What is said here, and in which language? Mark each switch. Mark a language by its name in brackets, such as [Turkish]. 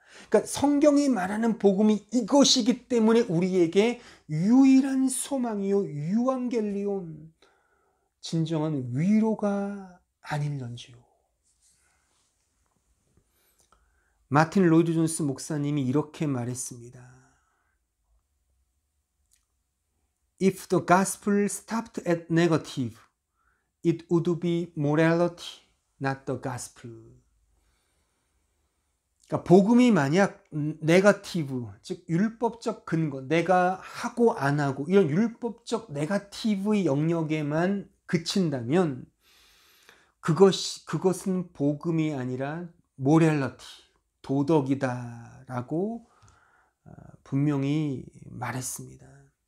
[Korean] 그러니까 성경이 말하는 복음이 이것이기 때문에 우리에게 유일한 소망이요 유앙겔리온, 진정한 위로가 아닐런지요. 마틴 로이드 존스 목사님이 이렇게 말했습니다. [English] If the gospel stopped at negative, it would be morality, not the gospel. [Korean] 그러니까 복음이 만약 네거티브, 즉 율법적 근거, 내가 하고 안 하고 이런 율법적 네거티브의 영역에만 그친다면 그것은 복음이 아니라 모랄리티, 도덕이다라고 분명히 말했습니다.